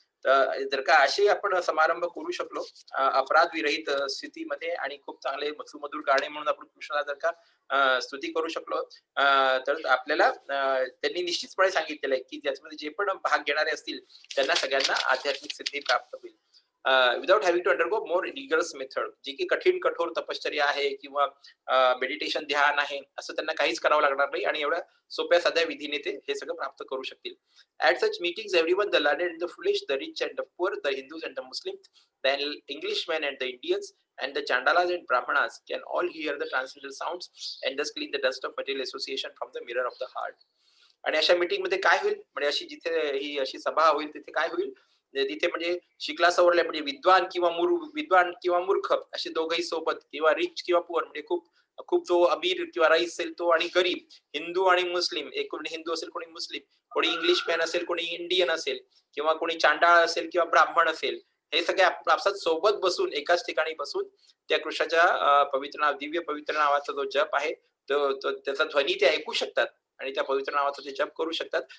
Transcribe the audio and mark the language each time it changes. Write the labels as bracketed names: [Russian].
[Marathi] तर जर का असे आपण समारंभ करू शकलो अपराध विरहित स्थितीमध्ये, आणि खूप चांगले सुमधुर गाणे म्हणून आपण कृष्णाला जर का स्तुती करू शकलो, तर आपल्याला त्यांनी निश्चितपणे सांगितलेलं आहे की ज्याच्यामध्ये जे पण भाग घेणारे असतील त्यांना सगळ्यांना आध्यात्मिक सिद्धी प्राप्त होईल. [English] Without having to undergo more rigorous method. [Marathi] जी की कठीण कठोर तपश्चर्या आहे किंवा मेडिटेशन ध्यान आहे, असं त्यांना काहीच करावं लागणार नाही, आणि एवढ्या सोप्या साध्या विधीने ते हे सगळं प्राप्त करू शकतील. [English] At such meetings, everyone, the learned and the foolish, the rich and the poor, the Hindus and the Muslims, the Englishmen and the Indians, and the Chandalas and Brahmanas can all hear the transcendental sounds and thus clean the dust of material association from the mirror of the heart. [Marathi] आणि अशा meeting मध्ये काय होईल, म्हणजे अशी जिथे ही अशी सभा होईल तिथे काय होईल, तिथे म्हणजे शिकला सवरले म्हणजे विद्वान किंवा मूर्ख असे दोघंही सोबत, किंवा रिच किंवा पुअर, म्हणजे खूप खूप जो अमीर किंवा रईस असेल तो आणि गरीब, हिंदू आणि मुस्लिम, एक कोणी हिंदू असेल कोणी मुस्लिम, कोणी इंग्लिश मॅन असेल कोणी इंडियन असेल, किंवा कोणी चांडाळ असेल किंवा ब्राह्मण असेल, हे सगळे आपसात सोबत बसून एकाच ठिकाणी बसून त्या कृष्णाच्या पवित्र नाव, दिव्य पवित्र नावाचा जो जप आहे त्याचा ध्वनी ते ऐकू शकतात आणि त्या पवित्र नावाचा ते जप करू शकतात.